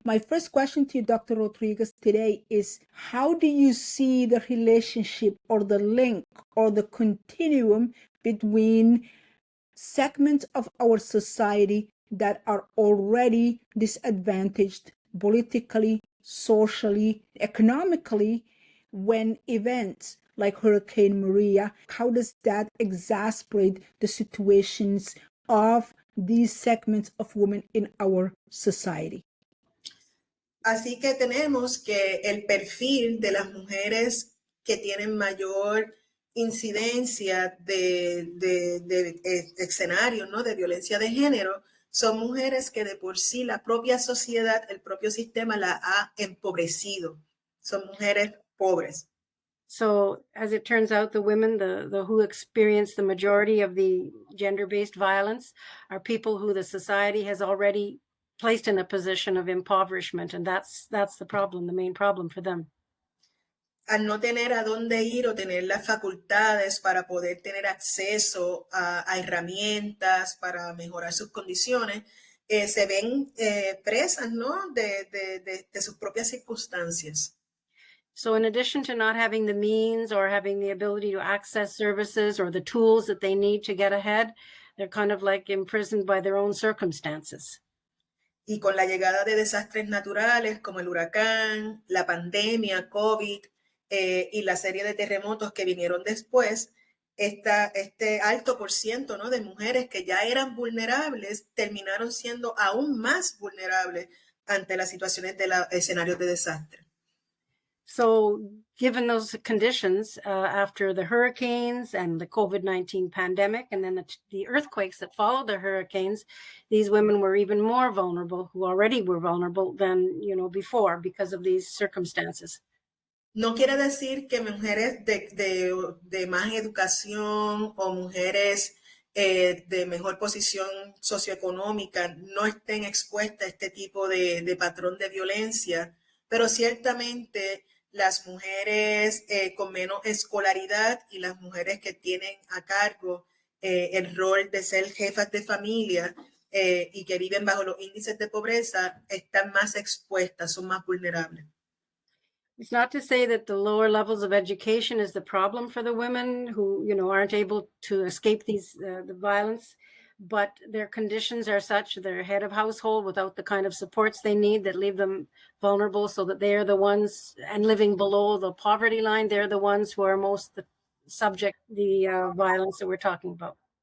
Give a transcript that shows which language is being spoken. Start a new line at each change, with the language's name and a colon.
English: My first question to you, Dr. Rodrigues, today is, how do you see the relationship or the link or the continuum between segments of our society that are already disadvantaged politically, socially, economically, when events like Hurricane Maria, how does that exacerbate the situations of these segments of women in our society?
Spanish: Así que tenemos que el perfil de las mujeres que tienen mayor incidencia de escenarios, ¿no?, de violencia de género, son mujeres que de por sí la propia sociedad, el propio sistema la ha empobrecido. Son mujeres pobres.
English: So as it turns out, the women the who experience the majority of the gender-based violence are people who the society has already placed in a position of impoverishment, and that's the problem, the main problem for them.
Spanish: Al no tener a dónde ir o tener las facultades para poder tener acceso a herramientas para mejorar sus condiciones, se ven presas, ¿no?, de sus propias circunstancias.
English: So in addition to not having the means or having the ability to access services or the tools that they need to get ahead, they're kind of like imprisoned by their own circumstances.
Spanish: Y con la llegada de desastres naturales como el huracán, la pandemia, COVID y la serie de terremotos que vinieron después, este alto por ciento, ¿no?, de mujeres que ya eran vulnerables terminaron siendo aún más vulnerables ante las situaciones de los escenarios de desastre.
English: So given those conditions, after the hurricanes and the COVID-19 pandemic, and then the earthquakes that followed the hurricanes, these women were even more vulnerable, who already were vulnerable than, before because of these circumstances.
Spanish: No quiere decir que mujeres de más educación o mujeres de mejor posición socioeconómica no estén expuestas a este tipo de patrón de violencia, pero ciertamente las mujeres con menos escolaridad y las mujeres que tienen a cargo el rol de ser jefas de familia y que viven bajo los índices de pobreza están más expuestas, son más vulnerables.
English: It's not to say that the lower levels of education is the problem for the women who, aren't able to escape the violence, but their conditions are such, they're head of household without the kind of supports they need that leave them vulnerable, so that they're the ones, and living below the poverty line, they're the ones who are most subject to the violence that we're talking about.